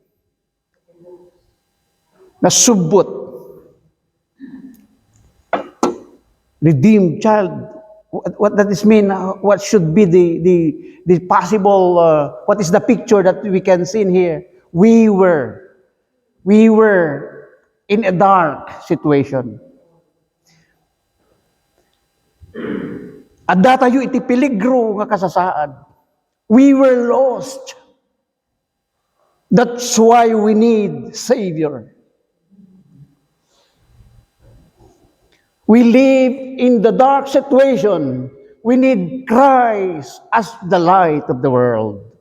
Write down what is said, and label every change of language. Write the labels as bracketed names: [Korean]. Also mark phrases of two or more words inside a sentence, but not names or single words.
[English] Nasubot. Redeemed child. What does this mean? What should be the possible, what is the picture that we can see in here? We were in a dark situation. [Iloko] Adda tayo iti peligro nga kasasaan. [English] We were lost. That's why we need Savior. We live in the dark situation. We need Christ as the light of the world.